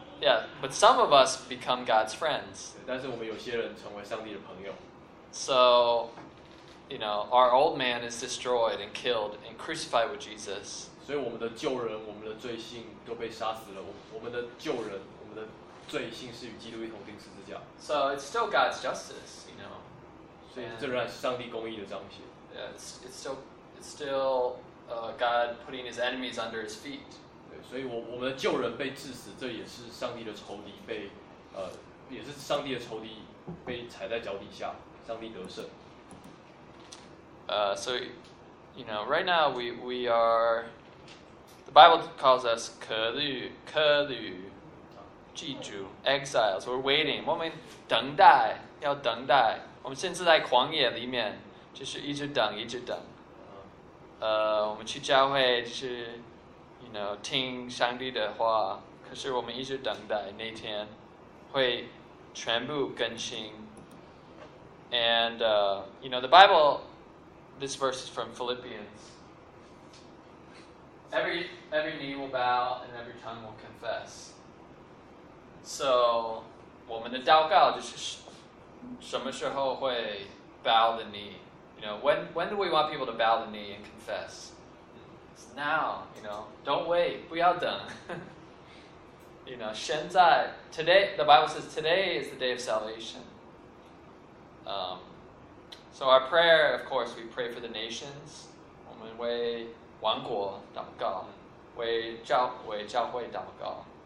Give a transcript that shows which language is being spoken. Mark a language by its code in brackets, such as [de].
[en] Yeah, but some of us become God's friends. [zh] 但是我们有些人成为上帝的朋友。 [en] So, you know, our old man is destroyed and killed and crucified with Jesus. [zh] 所以我们的旧人，我们的罪性都被杀死了。我们的旧人，我们的罪性是与基督一同钉十字架。 [en] So it's still God's justice, you know. [zh] 所以这仍然是上帝公义的彰显。 [en] Yeah, it's still. God putting his enemies under his feet. [zh] 对，所以我们的旧人被治死，这也是上帝的仇敌被，也是上帝的仇敌被踩在脚底下，上帝得胜。 [en] So, you know, right now we are. The Bible calls us [zh] 客旅，寄居 [en] exiles. We're waiting. [zh] 我们等待，要等待。我们甚至在旷野里面，就是一直等，一直等。我们去教会是 [en] you know, [zh] 听上帝的话，可是我们一直等待那天会全部更新。 [en] And, you know, the Bible, this verse is from Philippians. Every knee will bow and every tongue will confess. [zh] So, 我们的祷告就是什么时候会 [en] bow the knee? You know, when do we want people to bow the knee and confess? It's now, you know. Don't wait, [zh] 不要等. [en] You know, [zh] 现在, [en] today, the Bible says today is the day of salvation. So our prayer, of course, we pray for the nations. [zh] 我们为王国祷告，为教会祷告。